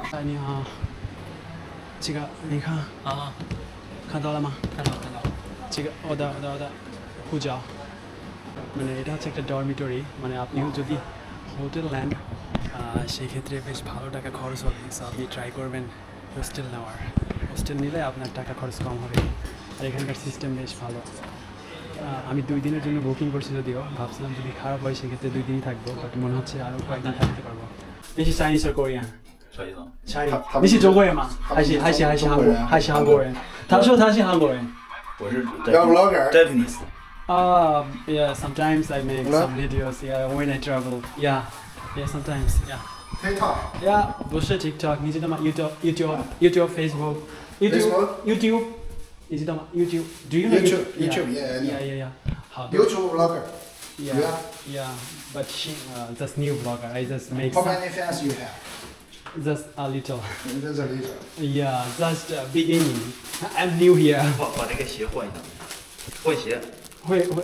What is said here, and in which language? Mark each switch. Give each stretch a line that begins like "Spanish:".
Chinese: 你好，这个你看啊，看到了吗？看到。这个我的护照，
Bangla: মানে এটা হচ্ছে একটা ডরমিটরি, মানে আপনিও যদি হোটেল নেন সেই ক্ষেত্রে বেশ ভালো টাকা খরচ হবে। সো আপনি ট্রাই করবেন হোস্টেল নেওয়ার। হোস্টেল নিলে আপনার টাকা খরচ কম হবে, আর এখানকার সিস্টেম বেশ ভালো। আমি 2 দিনের জন্য বুকিং করছি, যদিও ভাবছিলাম যদি খারাপ হয় সেক্ষেত্রে 2 দিনই থাকবো, বাট মনে হচ্ছে আরও কয়েকদিন থাকতে পারবো।
Chinese: 你是
English: Chinese or Korean？
Chinese: Chinese。 你是中国人吗？还是韩国人？他说他是韩国人。我是 Japanese。
English: Yeah, sometimes I make some videos. Yeah, when I travel. Yeah, sometimes. Yeah. TikTok.
Chinese: Yeah, 不是 TikTok， 你知道吗 ？YouTube, Facebook. YouTube， 你知道吗 ？YouTube.
English: Do you know YouTube?
Chinese: Yeah. 好的。
English: YouTube vlogger. Yeah. But she just new vlogger. I just make. How many fans you have? Just a little. Just a little. Yeah, just beginning. I'm new here.
Chinese: 把那个鞋换一下，换鞋会